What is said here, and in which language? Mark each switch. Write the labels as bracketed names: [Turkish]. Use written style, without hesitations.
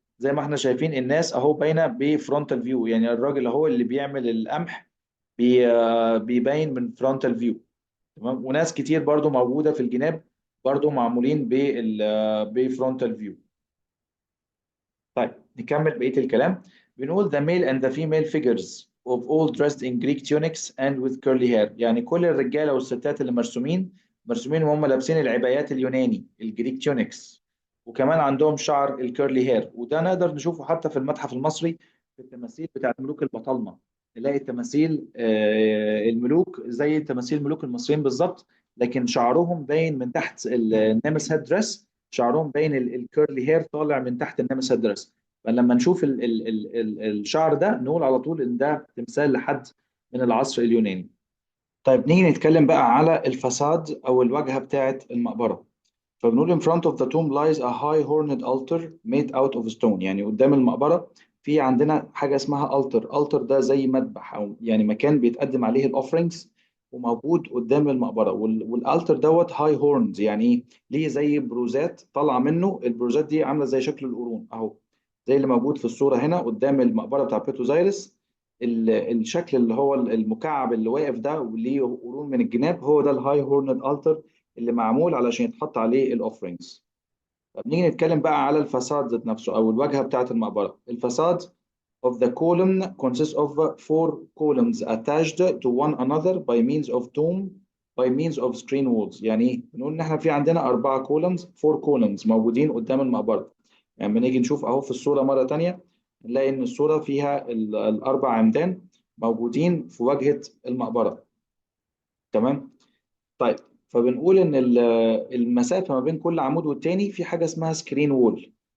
[Arabic] زي ما احنا شايفين الناس اهو باينه بفرونتال فيو، يعني الراجل اهو اللي بيعمل القمح بيبين من فرونتال فيو. تمام. وناس كتير برضو موجوده في الجناب برضو معمولين بفرونتال فيو. طيب نكمل بقية الكلام. بنقول [English] the male and the female figures of all dressed in Greek tunics and with curly hair. [Arabic] يعني كل الرجالة والستات اللي مرسومين وهم لابسين العبايات اليوناني الجريك تونكس، وكمان عندهم شعر الكيرلي هير. وده نقدر نشوفه حتى في المتحف المصري في التماثيل بتاعت ملوك البطالمة. نلاقي التماثيل الملوك زي تماثيل ملوك المصريين بالظبط، لكن شعرهم باين من تحت النمس هيد دريس، شعرهم باين الكيرلي هير طالع من تحت النمس هيد دريس. فلما نشوف الشعر ده نقول على طول ان ده تمثال لحد من العصر اليوناني. طيب نيجي نتكلم بقى على الفساد او الواجهه بتاعه المقبره. فبنقول [English] in front of the tomb lies a high horned altar made out of stone. [Arabic] يعني قدام المقبره في عندنا حاجه اسمها altar. altar ده زي مذبح او يعني مكان بيتقدم عليه الاوفرينجز، وموجود قدام المقبره. والالتر دوت هاي هورنز، يعني ايه؟ ليه زي بروزات طالعه منه. البروزات دي عامله زي شكل القرون اهو، زي اللي موجود في الصوره هنا قدام المقبره بتاع بيتوزايرس. الشكل اللي هو المكعب اللي واقف ده وليه قرون من الجناب، هو ده [English] الهاي هورند التر [Arabic] اللي معمول علشان يتحط عليه الاوفرينجز. طب نيجي نتكلم بقى على الفساد ذات نفسه او الواجهه بتاعه المقبره. [English] الفساد of the column consists of four columns attached to one another by means of screen walls. [Arabic] يعني ايه؟ بنقول ان احنا في عندنا 4 columns، 4 columns موجودين قدام المقبره. يعني لما نيجي نشوف اهو في الصوره مره تانية، نلاقي ان الصوره فيها ال4 عمدان موجودين في واجهه المقبره. تمام. طيب فبنقول ان المسافه ما بين كل عمود والتاني في حاجه اسمها سكرين وول.